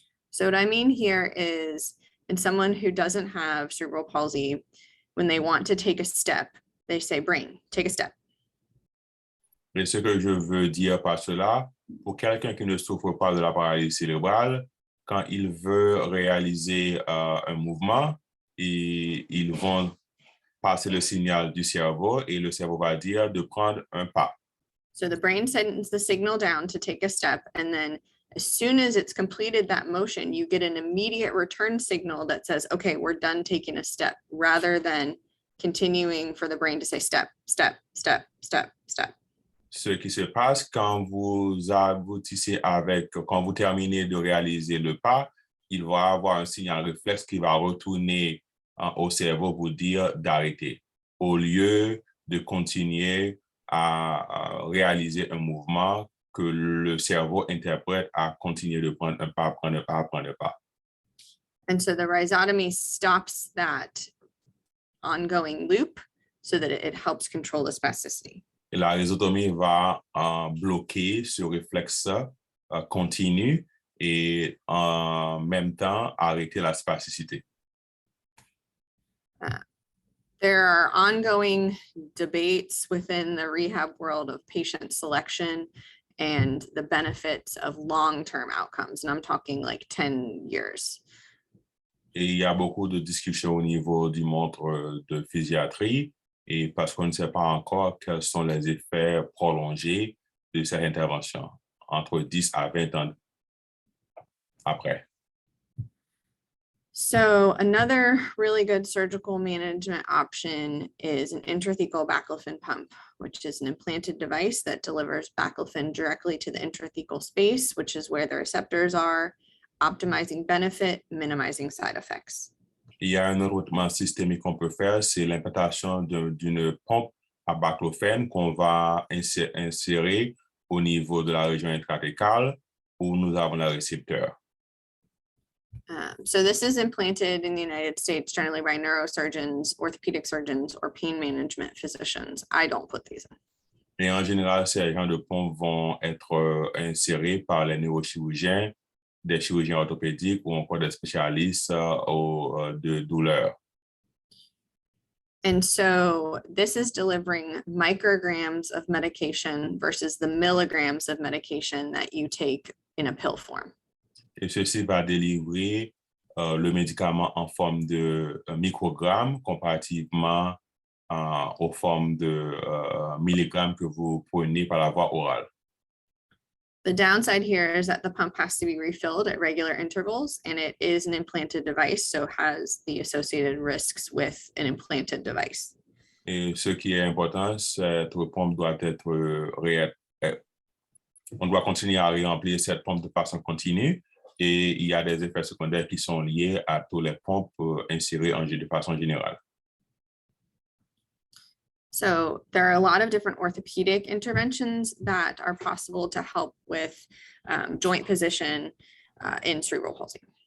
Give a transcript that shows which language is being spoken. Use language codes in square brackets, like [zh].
[en] So what I mean here is in someone who doesn't have cerebral palsy, when they want to take a step, they say, brain, take a step. [fr] Et ce que je veux dire par cela, pour quelqu'un qui ne souffre pas de la paralysie cérébrale, quand il veut réaliser un mouvement, ils vont passer le signal du cerveau et le cerveau va dire de prendre un pas. [en] So the brain sends the signal down to take a step, and then as soon as it's completed that motion, you get an immediate return signal that says, okay, we're done taking a step, rather than continuing for the brain to say step, step, step, step, step. [fr] Ce qui se passe quand vous aboutissez quand vous terminez de réaliser le pas, il va avoir un signal réflexe qui va retourner au cerveau pour dire d'arrêter, au lieu de continuer à réaliser un mouvement que le cerveau interprète à continuer de prendre un pas, prendre un pas, prendre un pas. [en] And so the rhizotomy stops that ongoing loop so that it helps control the spasticity. [fr] Et la rhizotomie va bloquer ce réflexe continu et en même temps arrêter la spasticité. [en] There are ongoing debates within the rehab world of patient selection and the benefits of long-term outcomes. And I'm talking like 10 years. [fr] Et il y a beaucoup de discussions au niveau du monde de physiatrie, et parce qu'on ne sait pas encore quels sont les effets prolongés de cette intervention, entre 10 à 20 ans après. [en] So another really good surgical management option is an intrathecal baclofen pump, which is an implanted device that delivers baclofen directly to the intrathecal space, which is where the receptors are, optimizing benefit, minimizing side effects. [fr] Il y a un autre traitement systémique qu'on peut faire, c'est l'implantation d'une pompe à baclofen qu'on va insérer au niveau de la région intrathecale où nous avons le récepteur. [en] So this is implanted in the United States generally by neurosurgeons, orthopedic surgeons, or pain management physicians. I don't put these in. [fr] Et en général, ces genres de pompes vont être insérés par les neurochirurgiens, des chirurgiens orthopédiques ou encore des spécialistes de douleur. [en] And so this is delivering micrograms of medication versus the milligrams of medication that you take in a pill form. [fr] Et ceci va délivrer le médicament en forme de microgrammes comparativement aux formes de milligrammes que vous prenez par la voie orale. [en] The downside here is that the pump has to be refilled at regular intervals, and it is an implanted device, so has the associated risks with an implanted device. [fr] Et ce qui est important, cette pompe doit être on doit continuer à remplir cette pompe de façon continue, et il y a des effets secondaires qui sont liés à toutes les pompes insérées de façon générale. [en] So there are a lot of different orthopedic interventions that are possible to help with joint position in cerebral palsy.